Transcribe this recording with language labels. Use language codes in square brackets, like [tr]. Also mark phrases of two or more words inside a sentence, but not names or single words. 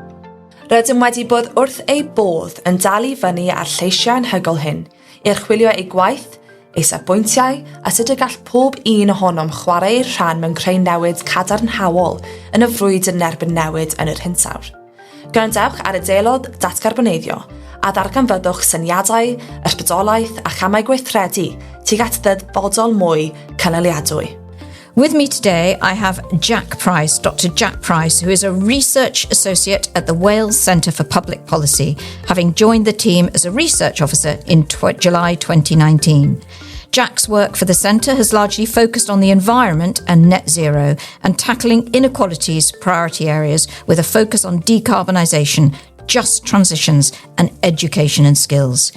[cy] Rydym wedi bod wrth ei bodd yn dal I fyny ar lleisiau anhygoel hyn I archwilio ei gwaith, ei safbwyntiau a sut y gall pob un ohonom chwarae ei rhan mewn creu newid cadarnhaol yn y frwydr yn erbyn newid yn yr hinsawdd. Gwrandewch ar y Dialog Datcarboneiddio a darganfyddwch syniadau, ysbrydolaeth a chamau gweithredu tuag at ddyfodol mwy cynaliadwy. [en] With me today, I have Jack Price, Dr. Jack Price, who is a Research Associate at the Wales Centre for Public Policy, having joined the team as a Research Officer in July 2019. Jack's work for the Centre has largely focused on the environment and net zero and tackling inequalities priority areas with a focus on decarbonisation, just transitions and education and skills.